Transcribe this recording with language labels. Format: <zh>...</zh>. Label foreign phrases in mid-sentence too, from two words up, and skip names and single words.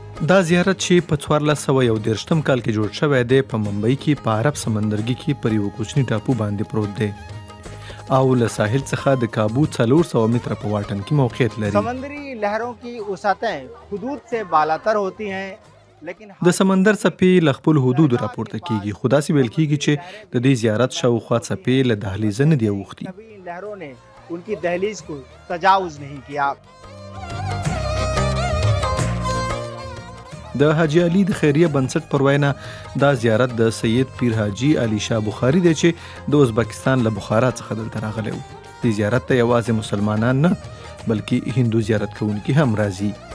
<ps>دا زیارت چې په 1431 کال کې جوړ شوی دی په ممبئی کې په عرب سمندرګي کې پر یو کوچني ټاپو باندې پروت دی او له ساحل څخه د کابو 400 متره په واټن کې موقعیت لري.</ps> <ur>سمندری لهروں کی وسعتیں حدود سے بالاتر ہوتی ہیں لیکن</ur> <ps>د سمندر څپې له خپل حدودو راپورته کیږي، خو داسې ویل کیږي چې د دې زیارت شاوخوا څپې له دهلیزه نه دي اوښتي.</ps> <ur>کبھی لہروں نے ان کی دہلیز کو تجاوز نہیں کیا.</ur> <ps>د حاجی علي د خیریه بنسټ پر وینا دا زیارت د سید پیر حاجی علي شاه بخاري دی چې د ازبکستان له بخارا څخه دلته راغلی و. دې زیارت ته یوازې مسلمانان نه بلکې هندو زیارت کوونکي هم راځي.</ps>